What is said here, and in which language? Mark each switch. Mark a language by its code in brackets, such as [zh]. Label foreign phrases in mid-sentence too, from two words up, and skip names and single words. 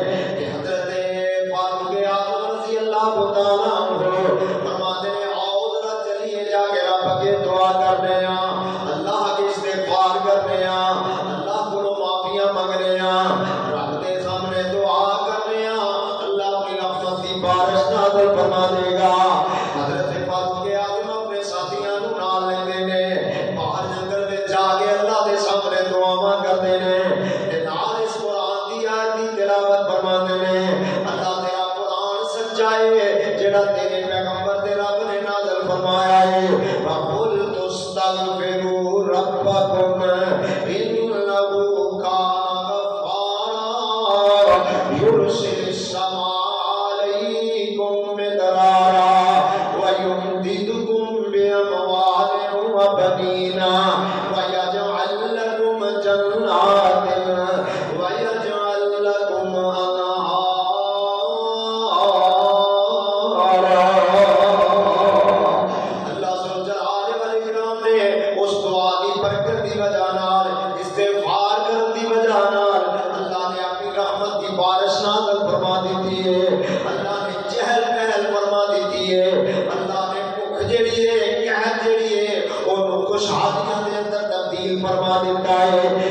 [ur] دعا کرنے اللہ کے استغفار کرنے اللہ کو [pa] معافیاں منگنے [ur] رب کے سامنے دعا کرنے اللہ کی رحمت کی بارش نازل فرما دے گا۔ [pa] حضرت پاک کے آدم اپنے ساتھیاں نو نال لیندے نے، باہر جنگل میں جا کے اللہ دے سامنے دعاواں کردے نے، تے نال اس قرآن دی آیت دی تلاوت فرماندے نے۔ [ur] اللہ تیرا قرآن سچا ہے جڑا تیرے پیغمبر تے رب نے نازل فرمایا ہے۔ [ar] وَقُلْ تُسْتَغْفِرُوا رَبَّكُمْ إِنَّهُ كَانَ غَفَّارًا يُرْسِلِ السَّمَاءَ عَلَيْكُم مِّدْرَارًا وَيُمْدِدْكُم بِأَمْوَالٍ وَبَنِينَ وَيَجْعَل لَّكُمْ جَنَّاتٍ وَيَجْعَل لَّكُمْ أَنْهَارًا۔ [ur] اللہ ذوالجلال والاکرام نے اس دعا کی برکت کی وجہ نال، استغفار کرنے کی وجہ نال اللہ نے اپنی رحمت کی بارش نازل فرما دیتی ہے، اللہ نے چہل پہل فرما دیتی ہے، اللہ نے بھوک جڑی ہے، قحط جڑی ہے [pa] انہوں خوشحالیاں دے اندر [ur] تبدیل فرما دیتا ہے۔